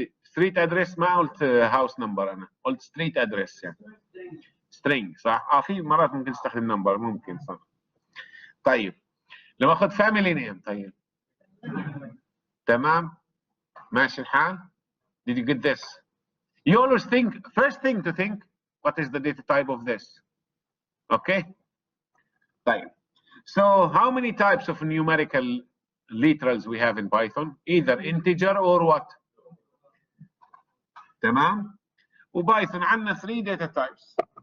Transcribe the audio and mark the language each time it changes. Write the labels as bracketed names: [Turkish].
[Arabic] street address ما قلت house number انا قلت street address يعني string صح؟ في مرات ممكن تستخدم number ممكن صح. طيب لما اخذ family name طيب تمام ماشي الحال. [English] Did you get this? You always think, first thing to think, what is the data type of this? Okay? طيب. So how many types of numerical literals we have in Python? Either integer or what? [Arabic] تمام؟ وبايثون عندنا 3 data types.